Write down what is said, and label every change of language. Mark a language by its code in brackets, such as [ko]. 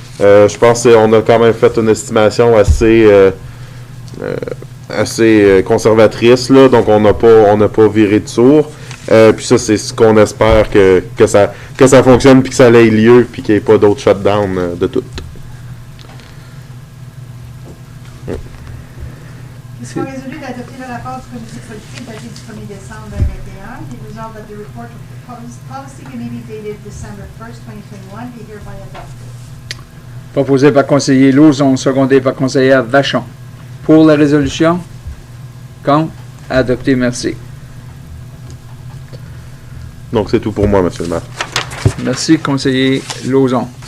[fr] Je pense qu'on a quand même fait une estimation assez conservatrice, là, donc on n'a pas viré de sourd. Puis ça, c'est ce qu'on espère que ça fonctionne, puis que ça ait lieu, puis qu'il n'y ait pas d'autres shutdowns de tout. Il soit résolu d'adopter le rapport du comité politique daté du 1er décembre 2021. [en] Be resolved that the report of the policy committee dated December 1st, 2021 be hereby adopted. [fr] Proposé par conseiller Lauzon, secondé par conseillère Vachon. Pour la résolution? Contre? Adopté, merci. Donc, c'est tout pour moi, monsieur le maire. Merci, conseiller Lauzon.